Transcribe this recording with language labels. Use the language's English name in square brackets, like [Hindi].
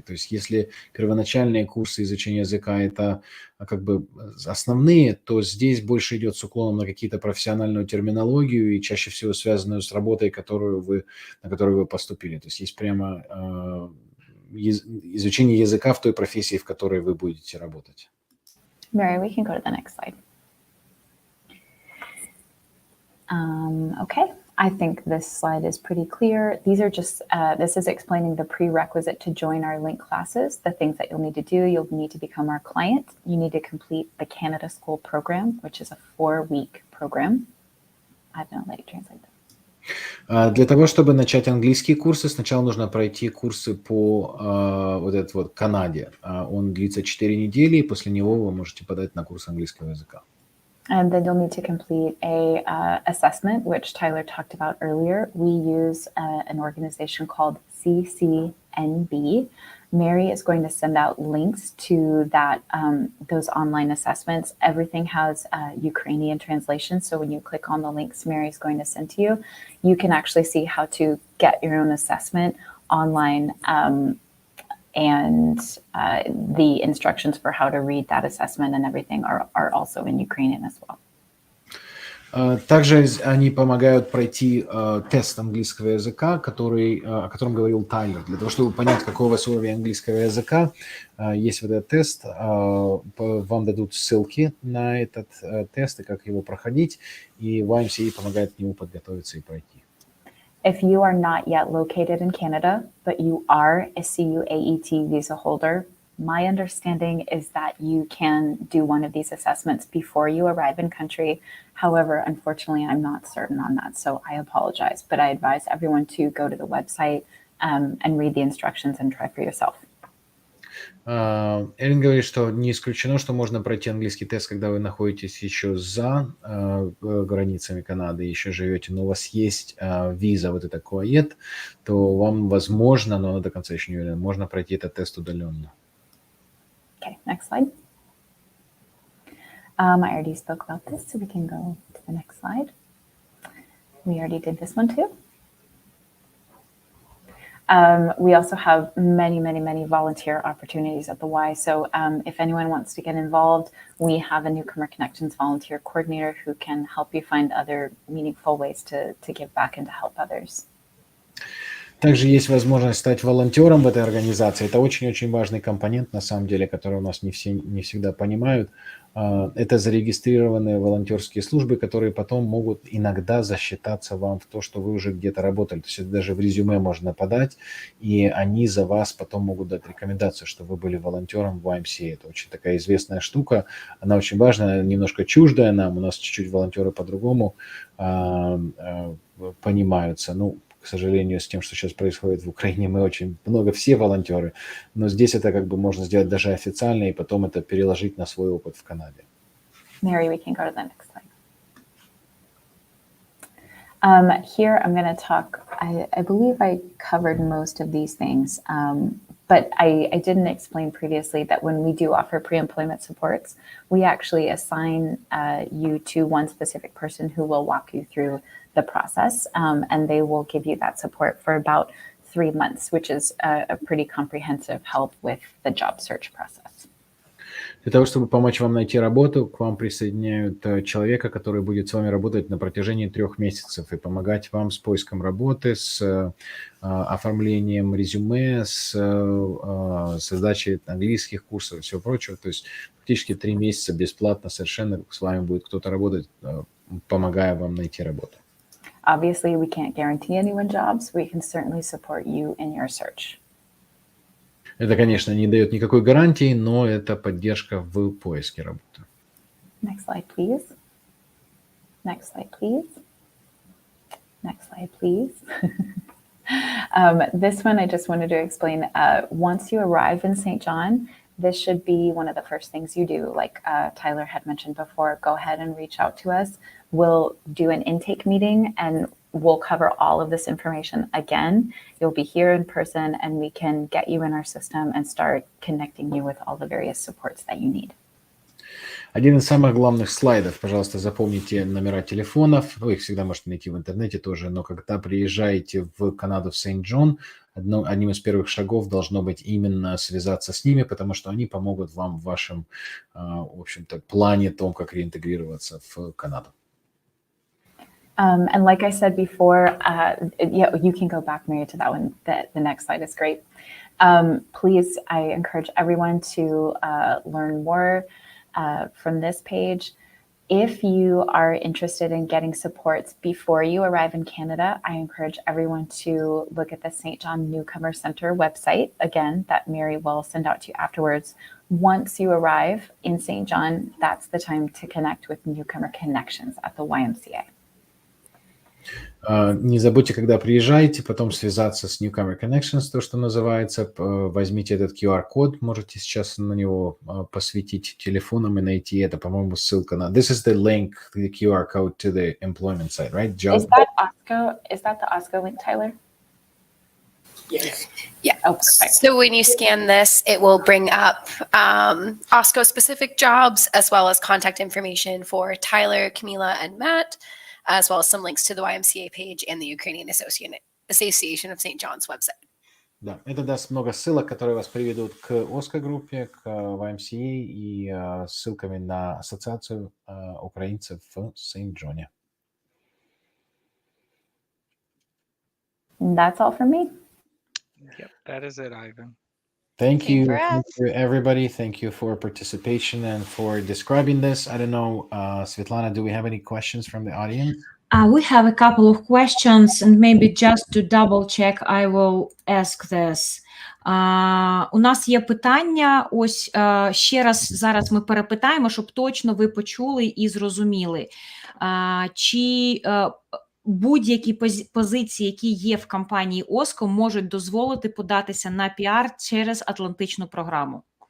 [Russian] То есть если первоначальные курсы изучения языка – это как бы основные, то здесь больше идет с уклоном на какие-то профессиональную терминологию и чаще всего связанную с работой, на которую вы поступили. То есть есть прямо изучение языка в той профессии, в которой вы будете работать. [English] Mary, we can go to the next slide. Okay, I think this slide is pretty clear. These are just, this is explaining the prerequisite to join our link classes, the things that you'll need to do. You'll need to become our client. You need to complete the Canada School program, which is a 4-week program. I don't know, let you translate that. [Russian] Для того, чтобы начать английские курсы, сначала нужно пройти курсы по вот этот вот Канаде. Он длится 4 недели, и после него вы можете подать на курс английского языка. [English] And then you'll need to complete a assessment, which Tyler talked about earlier. We use an organization called CCNB. Mary is going to send out links to that those online assessments. Everything has Ukrainian translation. So when you click on the links Mary is going to send to you, you can actually see how to get your own assessment online. And the instructions for how to read that assessment and everything are also in Ukrainian as well. [Russian] Также они помогают пройти тест английского языка, о котором говорил Тайлер. Для того, чтобы понять, какой у вас уровень английского языка, есть вот этот тест. Вам дадут ссылки на этот тест и как его проходить, и YMCA помогает к нему подготовиться и пройти. [English] If you are not yet located in Canada, but you are a CUAET visa holder, my understanding is that you can do one of these assessments before you arrive in country. However, unfortunately, I'm not certain on that, so I apologize. But I advise everyone to go to the website and read the instructions and try for yourself. [Russian] Эрин говорит, что не исключено, что можно пройти английский тест, когда вы находитесь еще за границами Канады, еще живете, но у вас есть виза, вот это КОАЕТ, то вам возможно, но до конца еще не уверен, можно пройти этот тест удаленно. [English] Okay, next slide. I already spoke about this, so we can go to the next slide. We already did this one too. We also have many volunteer opportunities at the Y. So if anyone wants to get involved, we have a Newcomer Connections volunteer coordinator who can help you find other meaningful ways to give back and to help others. [Russian] Также есть возможность стать волонтером в этой организации. Это очень-очень важный компонент, на самом деле, который у нас не всегда понимают. Это зарегистрированные волонтерские службы, которые потом могут иногда засчитаться вам в то, что вы уже где-то работали. То есть это даже в резюме можно подать, и они за вас потом могут дать рекомендацию, что вы были волонтером в YMCA. Это очень такая известная штука. Она очень важная, немножко чуждая нам. У нас чуть-чуть волонтеры по-другому понимаются. Ну, к сожалению, с тем, что сейчас происходит в Украине, мы очень много, все волонтеры, но здесь это как бы можно сделать даже официально и потом это переложить на свой опыт в Канаде. [English] Mary, we can go to the next slide. Here I'm going to talk, I believe I covered most of these things, but I didn't explain previously that when we do offer pre-employment supports, we actually assign you to one specific person who will walk you through the process, and they will give you that support for about 3 months, which is a pretty comprehensive help with the job search process. [Russian] Для того, чтобы помочь вам найти работу, к вам присоединяют человека, который будет с вами работать на протяжении 3 месяцев и помогать вам с поиском работы, с оформлением резюме, с создачей английских курсов и всего прочего. То есть фактически 3 месяца бесплатно совершенно с вами будет кто-то работать, помогая вам найти работу. [English] Obviously, we can't guarantee anyone jobs. We can certainly support you in your search. [Russian] Это, конечно, не дает никакой гарантии, но это поддержка в поиске работы. [English] Next slide, please. Next slide, please. Next slide, please. This one I just wanted to explain. Once you arrive in St. John, this should be one of the first things you do. Like Tyler had mentioned before, go ahead and reach out to us. We'll do an intake meeting and we'll cover all of this information again. You'll be here in person and we can get you in our system and start connecting you with all the various supports that you need. [Russian] Один из самых главных слайдов, пожалуйста, запомните номера телефонов. Вы их всегда можете найти в интернете тоже, но когда приезжаете в Канаду, в Сент-Джон, одним из первых шагов должно быть именно связаться с ними, потому что они помогут вам в вашем, в общем-то, плане том, как реинтегрироваться в Канаду. [English] And like I said before, yeah, you can go back, Mary, to that one. The next slide is great. Please, I encourage everyone to learn more from this page. If you are interested in getting supports before you arrive in Canada, I encourage everyone to look at the St. John Newcomer Center website, again, that Mary will send out to you afterwards. Once you arrive in St. John, that's the time to connect with Newcomer Connections at the YMCA. [Russian] Не забудьте, когда приезжаете, потом связаться с Newcomer Connections, то, что называется. Возьмите этот QR-код, можете сейчас на него посветить телефоном и найти это, по-моему, ссылка на... [English] This is the link, the QR code to the employment site, right? Job. Is that OSCO? Is that the OSCO link, Tyler? Yes. Yeah. Oh, perfect. So when you scan this, it will bring up OSCO specific jobs as well as contact information for Tyler, Camila, and Matt, as well as some links to the YMCA page and the Ukrainian Association of St. John's website. [Russian] Да, это даст много ссылок, которые вас приведут к OSCO-группе, к YMCA и ссылками на ассоциацию украинцев в Сент-Джоне. [English] That's all from me. Yep, that is it, Ivan. Thank you. for Thank us. you, everybody. Thank you for participation and for describing this. I don't know, Svetlana, do we have any questions from the audience? We have a couple of questions, and maybe just to double check, I will ask this. [Ukrainian] У нас є питання, ось ще раз зараз ми перепитаємо, щоб точно ви почули і зрозуміли. Чи будь-які позиції, які є в компанії OSCO, можуть дозволити податися на піар через Атлантичну програму?